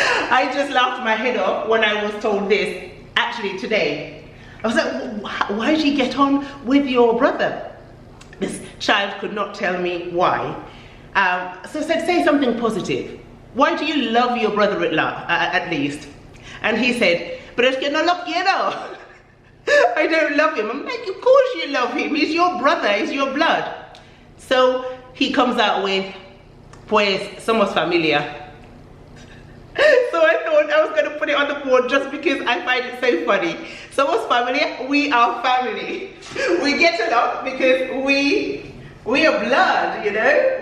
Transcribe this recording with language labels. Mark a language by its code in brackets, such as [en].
[en] I just laughed my head off when I was told this, actually today. I was like, why did you get on with your brother? This child could not tell me why. So I said, say something positive. Why do you love your brother at least? And he said, [es] pero es que no lo quiero. [en] I don't love him. I'm like, of course you love him. He's your brother, he's your blood. So he comes out with, [es] pues somos familia. [en] So I thought I was going to put it on the board just because I find it so funny. [es] Somos familia, [en] we are family. We get along because we are blood, you know?